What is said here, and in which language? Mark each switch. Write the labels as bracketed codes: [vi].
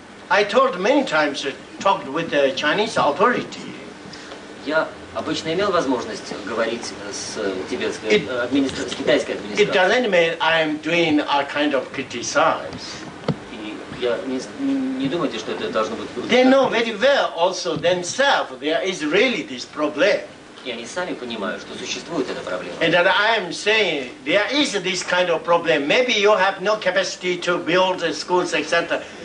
[en] I told many times, talked with the Chinese authority. [ru] Я обычно имел возможность говорить с тибетской с китайской [en] It [ru] администрацией. [en] doesn't mean I'm doing a kind of criticize. [ru] И я не думайте, что это должно быть круто. [en] They know very well also themselves there is really this problem. [ru] И они сами понимают, что существует эта проблема. [en] And that I am saying there is this kind of problem. Maybe you have no capacity to build schools, etc.